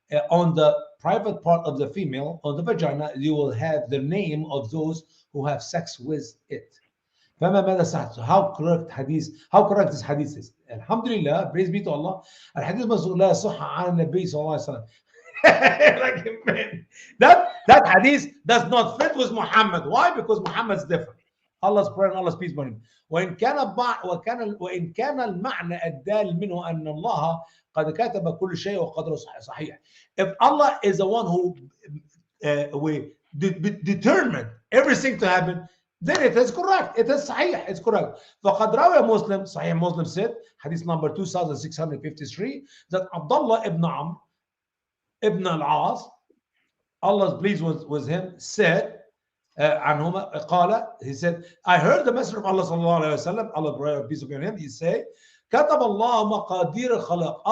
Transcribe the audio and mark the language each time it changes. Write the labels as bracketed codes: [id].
[en] On the private part of the female, on the vagina, you will have the name of those who have sex with it. [ar] فما ماذا صحته؟ [en] How correct this hadith is. [ar] الحمد لله, [en] praise be to Allah. [ar] الحديث مسؤول لا يصح عن النبي صلى الله عليه وسلم. [en] Like, man, that hadith does not fit with Muhammad. Why? Because Muhammad is different. Allah's prayer and Allah's peace upon him. [ar] وإن كان المعنى الدال منه أن الله قد كتب كل شيء وقدره صحيح. [en] If Allah is the one who we determined everything to happen, then it is correct. It is صحيح. It's correct. [ar] فقد روى مسلم, [en] صحيح Muslim said, hadith number 2653, that Abdullah ibn Amr ibn al-As, Allah's pleased with him, said, [ar] عنهما قال, [en] he said, I heard the Messenger of Allah sallallahu alayhi wa sallam, Allah peace upon him, he said, [ar] كتب الله مقادير الخلق.